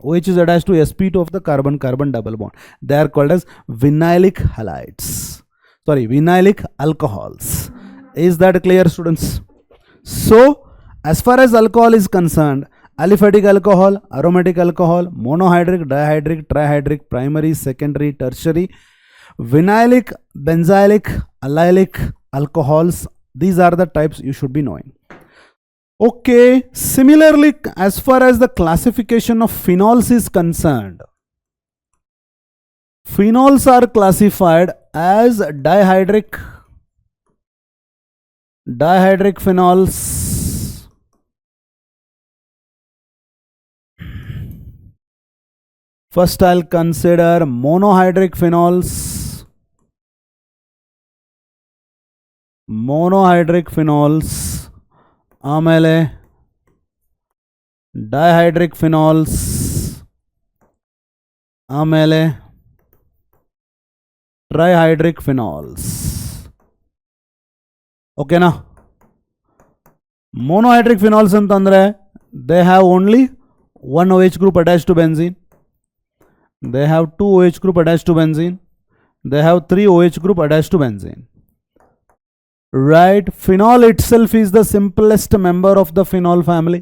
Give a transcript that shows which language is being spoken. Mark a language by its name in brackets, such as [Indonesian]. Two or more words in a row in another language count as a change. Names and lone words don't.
[English] OH is attached to sp2 of the carbon carbon double bond. They are called as vinylic halides. Sorry, vinylic alcohols. Is that clear, students? So, as far as alcohol is concerned, aliphatic alcohol, aromatic alcohol, monohydric, dihydric, trihydric, primary, secondary, tertiary, vinylic, benzylic, allylic alcohols. These are the types you should be knowing. Okay, similarly, as far as the classification of phenols is concerned, Phenols are classified as dihydric phenols, first I'll consider monohydric phenols, [Kannada] ಆಮೇಲೆ [English] dihydric phenols, [Kannada] ಆಮೇಲೆ [English] trihydric phenols. [Kannada] ಓಕೆನಾ? [English] monohydric phenols ಅಂತಂದ್ರೆ they have only one OH group attached to benzene, they have two OH group attached to benzene, they have three OH group attached to benzene. Right? Phenol itself is the simplest member of the phenol family.